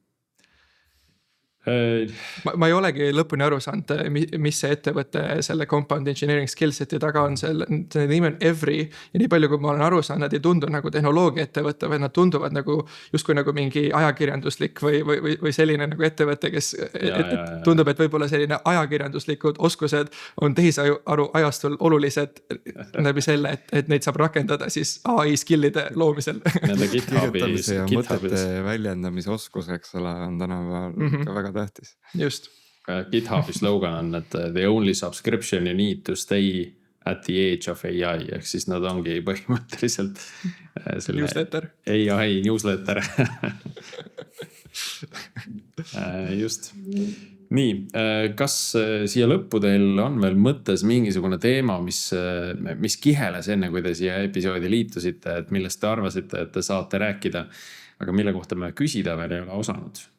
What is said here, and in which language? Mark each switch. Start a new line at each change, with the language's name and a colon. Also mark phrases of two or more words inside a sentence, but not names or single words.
Estonian: Ma ei olegi lõpuni aru saanud, mis see ettevõte selle
English: compound engineering
Estonian: skillseti taga on, selle nimi on Every ja nii palju, kui ma olen aru saanud, nad ei tundu nagu tehnoloogia ettevõte, või nad tunduvad nagu justkui nagu mingi ajakirjanduslik või selline nagu ettevõte, kes tundub, et võib-olla selline ajakirjanduslikud oskused on tehisaru ajastul olulised läbi selle, et neid saab rakendada siis AI skillide loomisel. Kirjutamise ja mõtete väljendamise oskus, eks ole, on tänapäeval ka väga tähtis. Just. GitHubi slogan on, et
English: the only subscription you need to stay at the age of AI,
Estonian: ehk siis nad ongi põhimõtteliselt newsletter.
English: AI newsletter.
Estonian: Just. Nii, kas siia lõppu teil on veel mõttes mingisugune teema, mis kiheles enne, kui te siia episoodi liitusite, et millest te arvasite, et te saate rääkida, aga mille kohta me küsida veel ei ole osanud?